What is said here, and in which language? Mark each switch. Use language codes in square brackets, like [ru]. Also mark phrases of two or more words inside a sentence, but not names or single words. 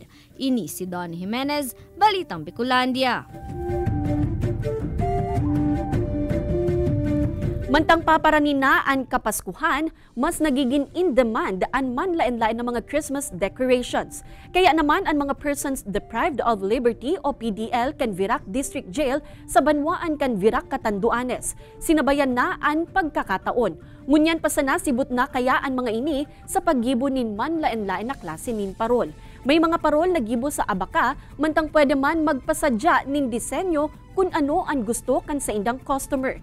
[bik] Ini si Don Jimenez, Balitang Bicolandia. Mantang paparanin na ang Kapaskuhan, mas nagiging in-demand ang manlain-lain ng mga [en] Christmas decorations. [bik] Kaya naman ang mga [en] persons deprived of liberty [bik] o PDL kan Virac District Jail sa Banwaan kan Virac Catanduanes. Sinabayan na ang pagkakataon. Ngunyan pa sana sibut na kaya ang mga ini sa paggibo nin manlain-lain na klase nin parol. May mga parol na gibo sa abaka, mantang pwede man magpasadya nin disenyo kung ano ang gusto kan sa indang customer.